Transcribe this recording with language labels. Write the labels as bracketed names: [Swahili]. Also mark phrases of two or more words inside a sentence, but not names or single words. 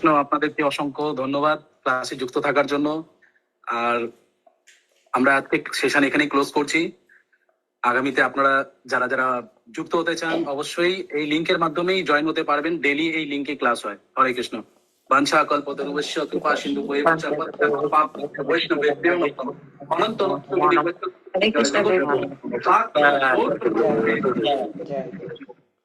[Bangla] আপনাদেরকে অসংখ্য ধন্যবাদ ক্লাসে যুক্ত থাকার জন্য। আর আমরা আজকে সেশন এখানেই ক্লোজ করছি। আগামীতে আপনারা যারা যারা যুক্ত হতে চান অবশ্যই এই লিংকের মাধ্যমেই জয়েন হতে পারবেন। ডেইলি এই লিংকে ক্লাস হয়। হরে কৃষ্ণ। [Sanskrit] বাঞ্ছা কল্পতরুভ্যশ্চ কৃপা সিন্ধু ভৈরব চ পতিতানাং বৈষ্ণবেভ্যো নমঃ। [Bangla] অনন্ত কোটি হরে কৃষ্ণ। জয় জয়।